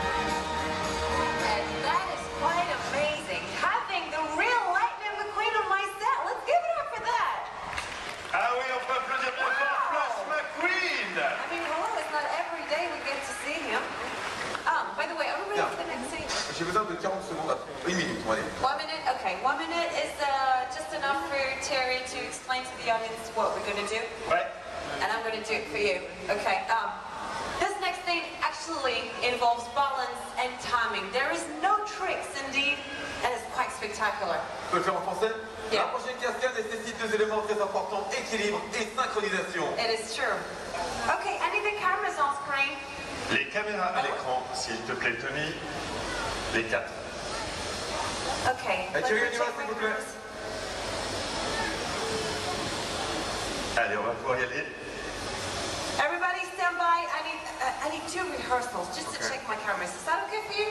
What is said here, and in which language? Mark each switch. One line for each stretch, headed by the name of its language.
English: And that is quite amazing. Having the real Lightning McQueen on my set. Let's give it up for that.
French: Ah oui, on peut applaudir bien fort Flash McQueen.
English: I mean, hello, it's not every day we get to see him. By the way, are we ready for the next scene?
French: J'ai besoin de 40 secondes, une minute, on va dire.
English: 1 minute? Okay, 1 minute is just enough for Terry to explain to the audience what we're going to do.
French: Ouais.
English: And I'm going to do it for you. Okay, this next thing actually involves balance and timing. There is no tricks indeed, and it's quite spectacular.
French: Tu peux le faire en français?
English: Yeah.
French: La prochaine cascade nécessite deux éléments très importants, équilibre et synchronisation.
English: It is true. Okay, I need the cameras on screen.
French: Les caméras à l'écran, s'il te plaît, Tony. Les 4.
English: Okay, Hey, let's
French: Thierry,
English: check
French: on y va,
English: my
French: s'il vous plaît.
English: cameras.
French: Allez, on va pouvoir y aller.
English: Everybody stand by. I need 2 rehearsals just to check my cameras. Is that okay for you?